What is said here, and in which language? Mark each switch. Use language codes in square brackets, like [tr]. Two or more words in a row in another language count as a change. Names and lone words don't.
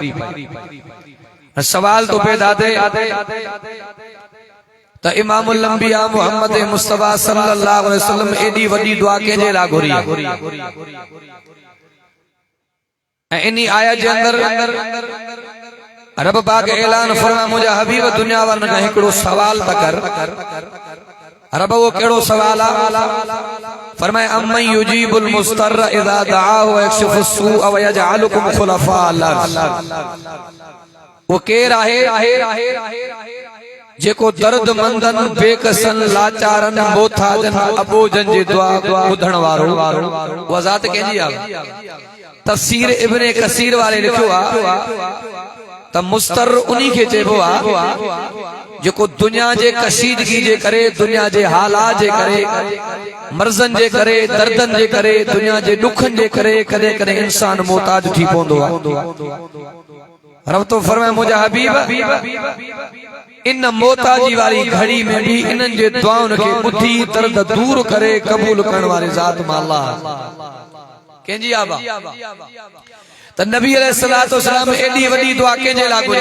[sd] सवाल तो पैदा थिए त इमामुल अंबिया मोहम्मद मुस्तफा [ar] صلى الله عليه وسلم [sd] एडी वडी दुआ कंहिंजे लाइ घुरी आहे? इन्ही आयत जे अंदर रब पाक ऐलान फरमा, मुंहिंजा हबीब दुनिया वारनि खां हिकिड़ो सवाल था कर। रब वो कहिड़ो सवाल आहे? फरमाए [ar] أمن يجيب المضطر إذا دعاه ويكشف السوء ويجعلكم خلفاء الأرض. [sd] वो केर आहे जेको दर्दमंदन, बेकसन, लाचारन, मोथाजन, अबोजन जी दुआ ॿुधण वारो? उहा ज़ात कंहिंजी आहे? तफसीर इब्ने कसीर वाले लिखियो आहे त मुस्तर उन्ही खे चइबो आहे जेको दुनिया जे कशीदगी जे करे, दुनिया जे हालात जे करे, मर्ज़न जे करे, दर्दन जे करे, दुनिया जे ॾुखनि जे करे कॾहिं कॾहिं इंसान मोहताज थी पवंदो आहे। रब तो फरमाए मुंहिंजा हबीब इन मोहताजी वारी घड़ी में भी इन्हनि जे दुआउनि खे ॿुधी दर्द दूर करे क़बूल करण वारी ज़ात मां अल्लाह कंहिंजी आबा त नबी [ar] عليه الصلاة والسلام [sd] एडी वडी दुआ कंहिंजे लाइ घुरी?